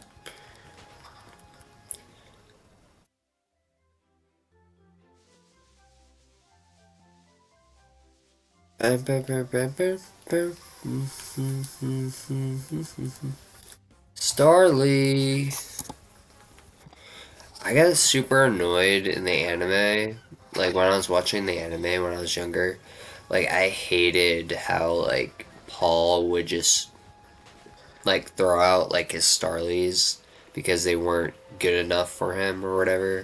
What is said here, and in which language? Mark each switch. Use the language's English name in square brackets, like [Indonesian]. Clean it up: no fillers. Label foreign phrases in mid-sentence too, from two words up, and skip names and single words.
[English] Ba, ba, ba, ba, ba, ba. Mm, mm, mm, mm, mm, mm. Starly. I got super annoyed in the anime, like when I was watching the anime when I was younger. Like I hated how like Paul would just like throw out like his Starlies because they weren't good enough for him or whatever.